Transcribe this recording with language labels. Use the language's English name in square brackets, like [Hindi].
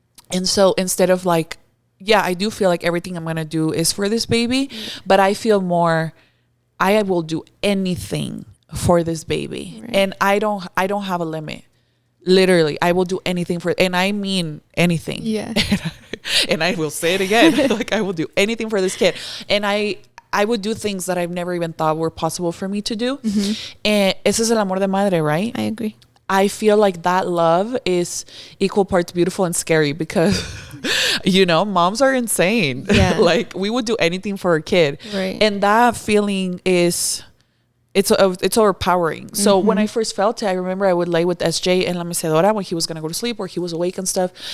[English] And so instead of like, yeah, I do feel like everything I'm going to do is for this baby, but I feel more, I will do anything for this baby. Right. And I don't have a limit. Literally, I will do anything for, and I mean anything. Yeah. And I will say it again. Like, I will do anything for this kid. And I would do things that I've never even thought were possible for me to do. [Spanish] And ese es el amor de madre, right? [English] I agree. I feel like that love is equal parts beautiful and scary because, you know, moms are insane. Yeah. Like, we would do anything for a kid. Right. And that feeling is, it's overpowering. So when I first felt it, I remember I would lay with SJ in [Spanish] la mecedora [English] when he was going to go to sleep or he was awake and stuff.